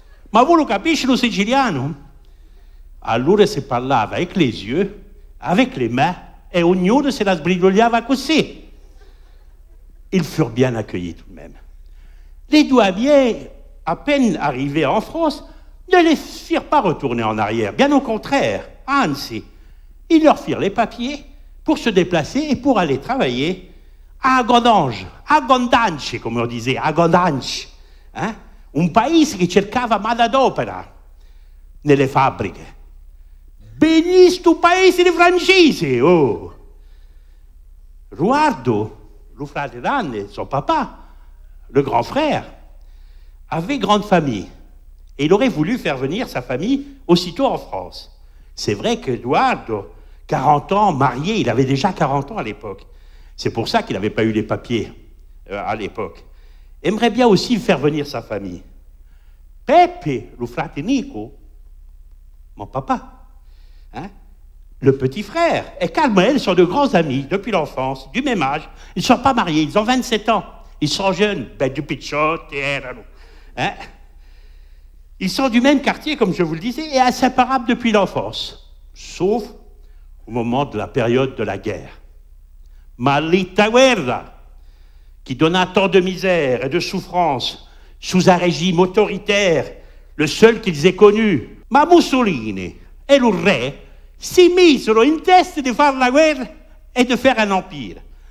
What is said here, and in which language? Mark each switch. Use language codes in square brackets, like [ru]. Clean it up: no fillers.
[it] Ma voi lo capisci lo siciliano? Allora si parlava [fr] avec les yeux, avec les mains, [it] et ognuno se la sbrigliava così. [fr] Ils furent bien accueillis tout de même. Les douaniers, à peine arrivés en France, ne les firent pas retourner en arrière. Bien au contraire, anzi, ils leur firent les papiers pour se déplacer et pour aller travailler a Gondanci, come on disait, a Gondanci, [it] un paese che cercava manodopera nelle fabbriche. Benissimo paese di francesi, oh! [fr] Ruardo, le frère d'Anne, son papa, le grand frère, avait grande famille Et il aurait voulu faire venir sa famille aussitôt en France. C'est vrai qu'Eduardo, 40 ans, marié, il avait déjà 40 ans à l'époque. C'est pour ça qu'il n'avait pas eu les papiers à l'époque. Aimerait bien aussi faire venir sa famille. Pepe, le frate Nico, mon papa, hein, le petit frère, et Carmel sont de grands amis depuis l'enfance, du même âge. Ils ne sont pas mariés, ils ont 27 ans. Ils sont jeunes, ben du pichot, hein. Ils sont du même quartier, comme je vous le disais, et inséparables depuis l'enfance, sauf au moment de la période de la guerre. Maldita guerra, qui donna tant de misère et de souffrance sous un régime autoritaire, le seul qu'ils aient connu. [it] Ma Mussolini et le re si misero in testa di fare la guerra e di fare un empire.